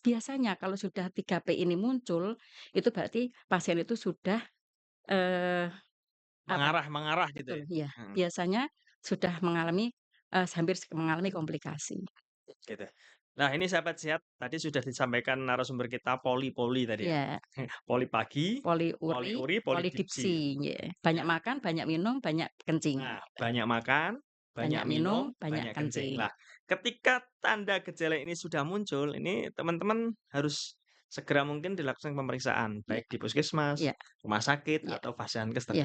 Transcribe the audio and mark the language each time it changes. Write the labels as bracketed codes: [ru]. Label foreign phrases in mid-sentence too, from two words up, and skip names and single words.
[id] Biasanya kalau sudah 3P ini muncul, itu berarti pasien itu sudah, eee, apa Mengarah mengarah gitu betul, ya? iya, Mhm, biasanya sudah mengalami, hampir mengalami komplikasi. gitu. Nah ini sahabat sehat, tadi sudah disampaikan narasumber kita poli-poli tadi ya? Iya, Poli pagi, poliuri, poliuri, polidipsi. polidipsi, nggih. Banyak Ya. makan, banyak minum, banyak kencing. Nah, banyak makan, banyak Banyak minum, minum, banyak banyak kencing. kencing. Lah, ketika tanda gejala ini sudah muncul, ini teman-teman harus segera mungkin dilakukan pemeriksaan, Iya baik di puskesmas, iya rumah sakit, iya atau fashiankes iya.